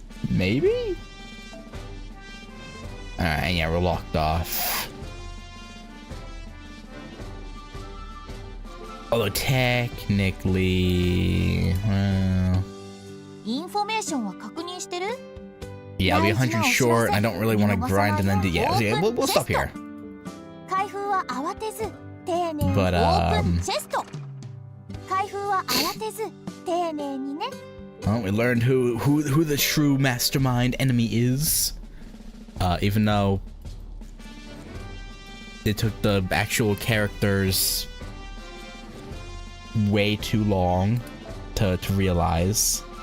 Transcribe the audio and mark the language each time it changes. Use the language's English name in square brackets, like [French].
[English] Maybe? Alright, yeah, we're locked off. Although technically, well, [Japanese] インフォメーションは確認してる？ [English] yeah, I'll be 100 short, and I don't really want to grind and then do, yeah, we'll stop here. [Japanese] 開封は慌てず丁寧に [English] But, [Japanese] オープンチェスト。開封は慌てず丁寧にね。 [English] Well, we learned who the true mastermind enemy is. Even though it took the actual characters way too long to realize.